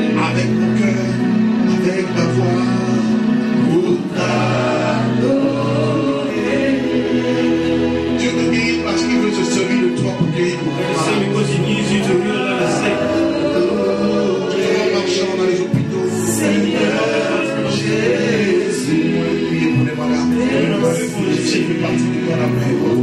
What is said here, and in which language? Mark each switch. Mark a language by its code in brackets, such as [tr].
[fr] Avec mon cœur, avec ma voix, pour t'adorer. Dieu te guérit parce qu'il veut se servir de toi pour guérir mon [en] It's [fr] malade. [en] because he needs you to heal all the sick. [fr] En marchant dans les hôpitaux, Seigneur Jésus, priez pour les malades. J'ai fait partie de ton appel.